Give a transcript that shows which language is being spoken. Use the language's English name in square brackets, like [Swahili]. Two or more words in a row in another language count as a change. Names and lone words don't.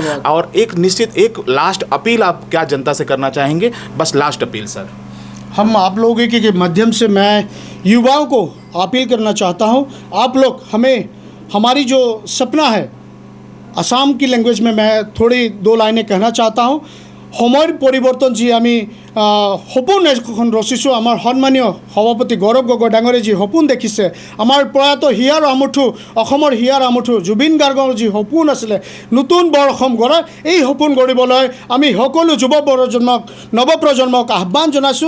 [Hindi] और एक [English] last appeal [Hindi] आप क्या जनता से करना चाहेंगे? बस [English] last appeal [Hindi] सर। हम आप लोगों के माध्यम से मैं युवाओं को अपील करना चाहता हूं, आप लोग हमारी जो सपना है, आसाम की लैंग्वेज में मैं थोड़ी 2 लाइनें कहना चाहता हूं। [Assamese] সময়ের পৰিৱৰ্তন যি আমি সপোন এখন ৰচিছোঁ, আমাৰ সন্মানীয় সভাপতি গৌৰৱ গগৈ ডাঙৰে যি সপোন দেখিছে, আমাৰ প্ৰয়াত হিয়াৰ আমঠু, অসমৰ হিয়াৰ আমঠু জুবিন গাৰ্গৰ যি সপোন আছিলে নতুন বৰ অসম গঢ়াৰ, এই সপোন গঢ়িবলৈ আমি সকলো নৱপ্ৰজন্মক আহ্বান জনাইছোঁ।